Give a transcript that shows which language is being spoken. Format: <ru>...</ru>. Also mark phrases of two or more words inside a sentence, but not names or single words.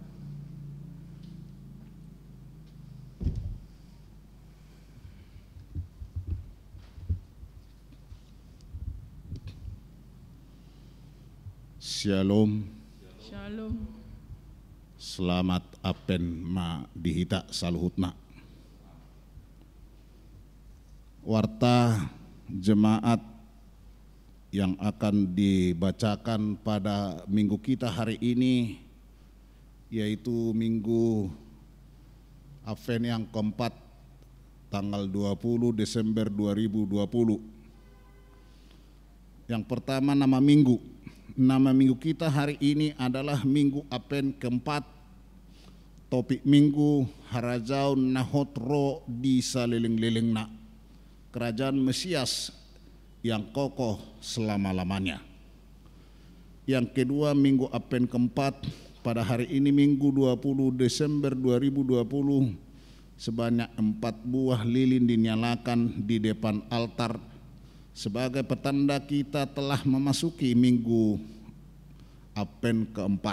<id>Shalom. Shalom.</id> <bbc>Selamat apen ma dihita saluhutna.</bbc> <id>Warta jemaat yang akan dibacakan pada minggu kita hari ini yaitu Minggu Advent yang keempat tanggal 20 Desember 2020. Yang pertama nama minggu. Nama minggu kita hari ini adalah Minggu Advent keempat. Topik minggu</id> <bbc>Harajau Nahotro di saliling-lilingna,</bbc> <id>kerajaan Mesias yang kokoh selama-lamanya. Yang kedua Minggu Advent keempat pada hari ini Minggu 20 Desember 2020, sebanyak 4 buah lilin dinyalakan di depan altar sebagai petanda kita telah memasuki Minggu Advent keempat.</id>